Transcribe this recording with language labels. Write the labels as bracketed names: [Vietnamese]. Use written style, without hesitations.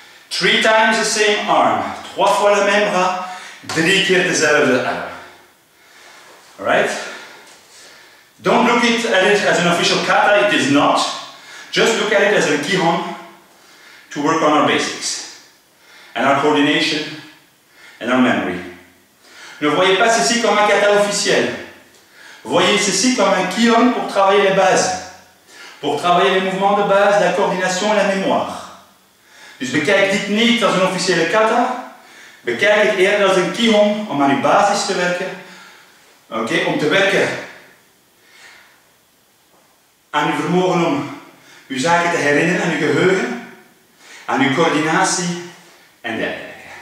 [English] 3 times the same arm. [French] 3 fois le même bras. [Dutch] 3 keer dezelfde arm. [English] Alright? Don't look at it as an official kata, it is not. Just look at it as a kihon to work on our basics. And our coordination and our memory. [French] Ne voyez pas ceci comme un kata officiel. Voyez ceci comme un kihon pour travailler les bases. Pour travailler les mouvements de base, la coordination et la mémoire. [Dutch] Dus bekijk dit niet als een officiële kata. Bekijk het eerder als een kihon om aan uw basis te werken. Oké, om te werken aan uw vermogen om uw zaken te herinneren, aan uw geheugen, aan uw coördinatie en dergelijke.